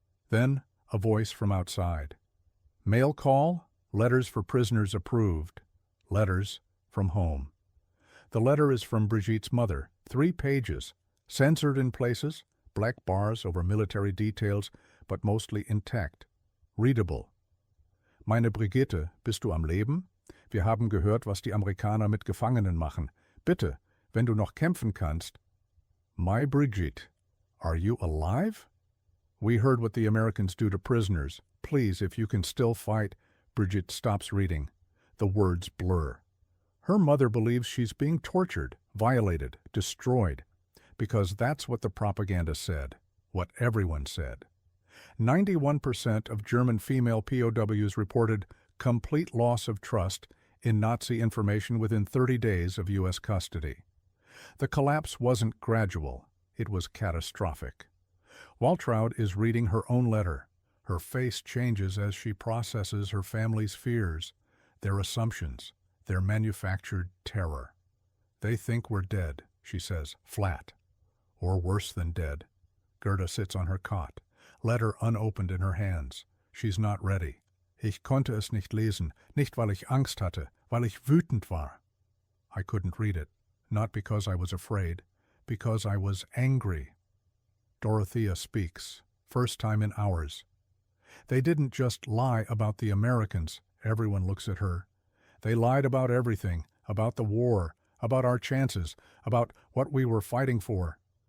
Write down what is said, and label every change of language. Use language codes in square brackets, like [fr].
[en] Then, a voice from outside. Mail call, letters for prisoners approved, letters from home. The letter is from Brigitte's mother, 3 pages, censored in places, black bars over military details, but mostly intact, readable. [de] Meine Brigitte, bist du am Leben? Wir haben gehört, was die Amerikaner mit Gefangenen machen. Bitte, wenn du noch kämpfen kannst. [en] My Brigitte, are you alive? We heard what the Americans do to prisoners. Please, if you can still fight. Brigitte stops reading. The words blur. Her mother believes she's being tortured, violated, destroyed, because that's what the propaganda said, what everyone said. 91% of German female POWs reported complete loss of trust in Nazi information within 30 days of U.S. custody. The collapse wasn't gradual, it was catastrophic. Waltraud is reading her own letter. Her face changes as she processes her family's fears, their assumptions, their manufactured terror. They think we're dead, she says, flat. Or worse than dead. Gerda sits on her cot, letter unopened in her hands. She's not ready. [de] Ich konnte es nicht lesen, nicht weil ich Angst hatte, weil ich wütend war. [en] I couldn't read it, not because I was afraid, because I was angry. Dorothea speaks, first time in hours. They didn't just lie about the Americans, everyone looks at her. They lied about everything, about the war, about our chances, about what we were fighting for.